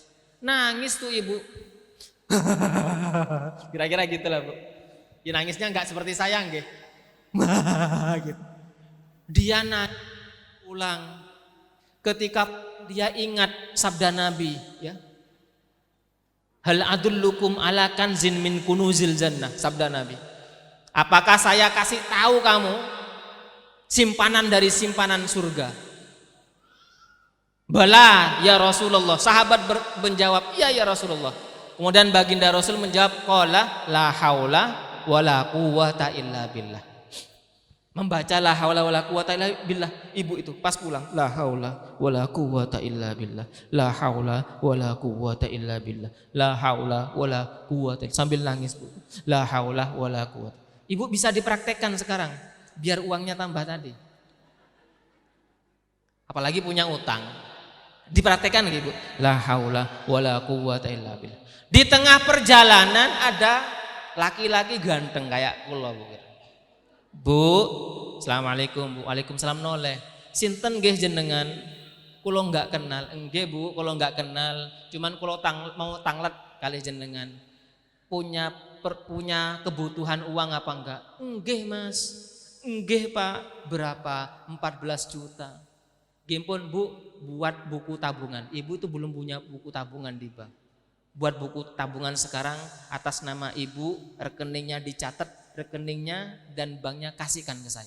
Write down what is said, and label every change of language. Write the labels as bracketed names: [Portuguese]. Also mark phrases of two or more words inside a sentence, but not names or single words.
[Indonesian] Nangis tuh ibu. Kira-kira gitu lah bu. Ya, nangisnya gak seperti saya nggih. Gitu. Dia nangis pulang. Ketika dia ingat sabda Nabi ya. [Arabic] هل أدلكم على كنز من كنوز الجنة, [Indonesian] sabda Nabi. Apakah saya kasih tahu kamu simpanan dari simpanan surga? [Arabic] بلى يا رسول الله. [Indonesian] Sahabat menjawab, iya [Arabic] يا رسول الله. [Indonesian] Kemudian baginda Rasul menjawab, [Arabic] قال لا حول ولا قوة إلا بالله. [Indonesian] Membaca [Arabic] لا حول ولا قوة إلا بالله. [Indonesian] Ibu itu pas pulang, [Arabic] لا حول ولا قوة إلا بالله. لا حول ولا قوة إلا بالله. لا حول ولا قوة, [Indonesian] sambil nangis bu. [Arabic] لا حول ولا قوة. [Indonesian] Ibu bisa dipraktekkan sekarang biar uangnya tambah tadi. Apalagi punya utang. Dipraktekkan ibu. [Arabic] لا حول ولا قوة إلا بالله. [Indonesian] Di tengah perjalanan ada laki-laki ganteng kayak kula bu. Bu, assalamualaikum bu. Waalaikumsalam noleh. [Javanese] Sinten nggih jenengan? Kulo nggak kenal. Enggih bu, kulo nggak kenal. Cuman kulo mau tanglet kali jenengan. [Indonesian] Punya kebutuhan uang apa enggak? [Javanese] Enggih mas. Enggih pak. Berapa? [Indonesian] 14 juta. Gimpun bu, buat buku tabungan. Ibu itu belum punya buku tabungan di bank. Buat buku tabungan sekarang atas nama ibu, rekeningnya dicatat, rekeningnya dan banknya kasihkan ke saya.